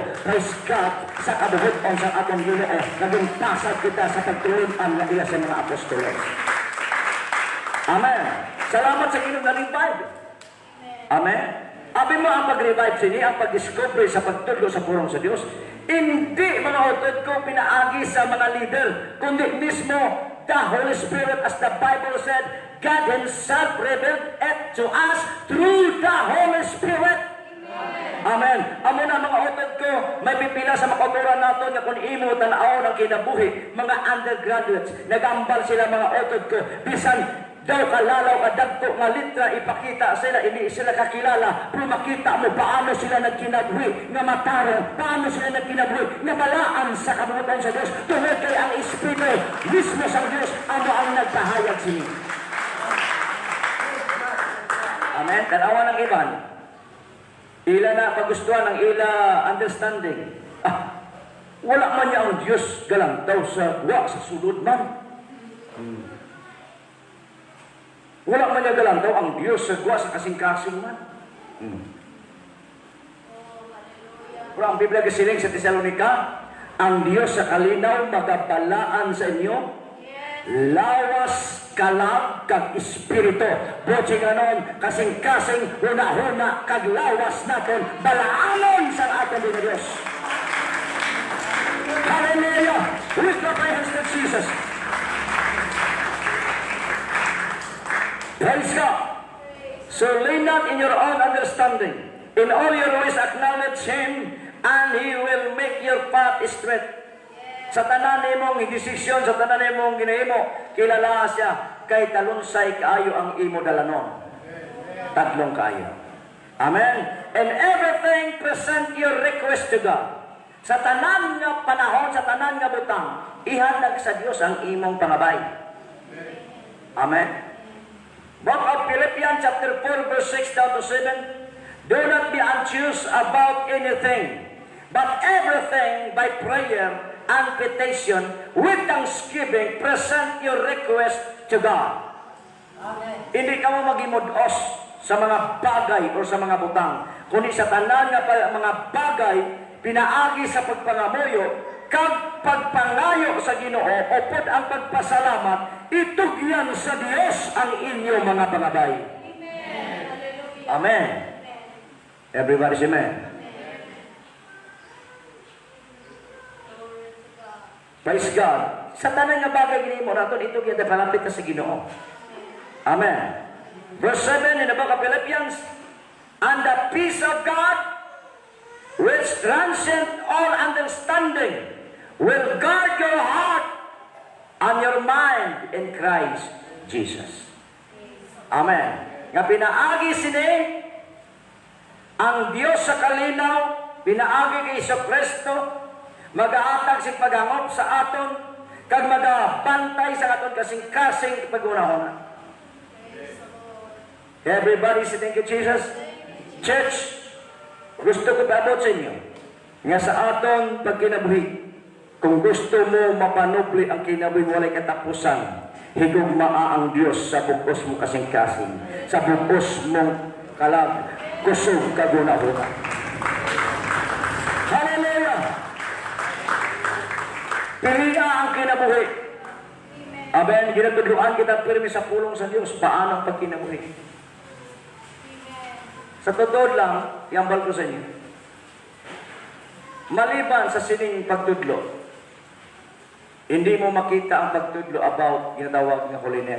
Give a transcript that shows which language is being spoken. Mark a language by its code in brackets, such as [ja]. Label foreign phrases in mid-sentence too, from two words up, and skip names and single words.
[en] Praise God, [hil] sa kabuhuton sa atong Ginoo, naging pasag kita sa pagtulunan nga ila sa mga apostolos. Amen. Salamat sa Ginoo nga revive. Amen. Abi mo ang pag-revive sini, ang pag-discover sa pagtudlo sa purong sa Dios, hindi mga utod ko pinaagi sa mga leader, kundi mismo [en] the Holy Spirit, as the Bible said, God Himself revealed it to us through the Holy Spirit. [hil] Amen. Amo na mga utod ko, may pipila sa makauturan nato nga kung imo tan-aw ng kinabuhi, mga undergraduates, nagambal sila mga utod ko, bisan daw kalalaw kadagko nga litra ipakita sila, hindi sila kakilala, pero makita mo paano sila nagkinabuhi, nga matarong, paano sila nagkinabuhi, nga malaan sa kabubutan sa Diyos, tungod kay ang Espiritu mismo sa Diyos, amo ang nagpahayag sini. Amen. Tanawa ng iban. Ila na pagustuhan ng ila understanding. Wala man niya ang Diyos galantaw sa wa sa sulod man. Wala man niya galantaw ang Diyos sa wa sa kasing-kasing man. Pero ang Biblia kasiling sa Tesalonica, ang Diyos sa kalinaw magabalaan sa inyo, lawas kalag kag espiritu. Boching anon, kasing-kasing huna-huna kag lawas natin, balaanon sa atin din Diyos. Hallelujah! [en] Lift up my hands to Jesus. Praise God. So lean not in your own understanding. In all your ways acknowledge Him, and He will make your path straight. [hil] Sa tanan nimong desisyon, sa tanan nimong ginahimo, kilala siya, kay talunsay kaayo ang imo dalanon. Taglong kaayo. Amen. [en] And everything present your request to God. [hil] Sa tanan nga panahon, sa tanan nga butang, ihatag sa Dios ang imong pangabay. Amen. [en] Book of Philippians chapter 4 verse 6 down to 7. Do not be anxious about anything, but everything by prayer and petition with thanksgiving present your request to God. Amen. [hil] Hindi ka mo magimod-os sa mga bagay o sa mga butang, kundi sa tanan nga mga bagay pinaagi sa pagpangamuyo kag pagpangayo sa Ginoo upod ang pagpasalamat, itugyan sa Dios ang inyo mga pangabay. [en] Amen. Amen. Everybody say amen. Praise God. [hil] Sa tanan nga bagay ginimo naton ito gyud palapit ka sa Ginoo. Amen. [en] Verse 7 in the book of Philippians, and the peace of God, which transcends all understanding, will guard your heart and your mind in Christ Jesus. Amen. [hil] Nga pinaagi sini ang Dios sa kalinaw, pinaagi kay Hesus Kristo, mag-aatag si pagangop sa aton, kag magabantay sa aton kasing-kasing pag-unahon. [en] Everybody say thank you, Jesus. Church, [hil] gusto ko paabot sa inyo nga sa aton pagkinabuhi, kung gusto mo mapanubli ang kinabuhi walay katapusan, higugmaa ang Dios sa bukos mo kasing-kasing, sa bukos mong kalag, kusog kaguna-una. Hallelujah! Piliya ang kinabuhi. Amen. Ginatuduan kita pirmi sa pulong sa Dios. Paano ang pagkinabuhi? [tl] Sa totoo lang, [hil] yambal ko sa inyo. Maliban sa sining pagtudlo, hindi mo makita ang pagtudlo about ginatawag nga holiness.